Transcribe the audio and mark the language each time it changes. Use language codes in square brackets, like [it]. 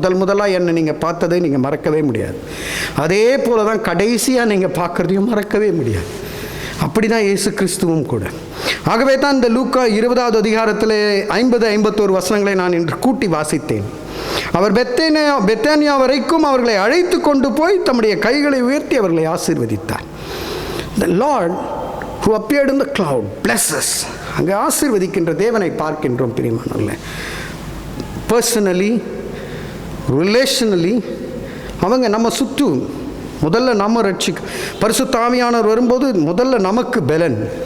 [ta] முதலாக என்னை நீங்கள் பார்த்ததை நீங்கள் மறக்கவே முடியாது. அதே போல தான் கடைசியாக நீங்கள் பார்க்குறதையும் மறக்கவே முடியாது. அப்படி தான் இயேசு கிறிஸ்துவும் கூட. ஆகவே தான் இந்த லூக்கா 20வது அதிகாரத்தில் 50-51 வசனங்களை நான் இன்று கூட்டி வாசித்தேன். அவர் பெத்தானியா வரைக்கும் அவர்களை அழைத்து கொண்டு போய் தம்முடைய கைகளை உயர்த்தி அவர்களை ஆசீர்வதித்தார். [en] The Lord who appeared in the cloud blesses. [ta] அங்கே ஆசீர்வதிக்கின்ற தேவனை பார்க்கின்றோம் பிரியமானவர்களே. பர்சனலி, ரிலேஷனலி அவங்க நம்ம சுற்றும். முதல்ல நம்ம ரட்சிக்க பரிசுத்த ஆவியானவர் வரும்போது முதல்ல நமக்கு பலன்.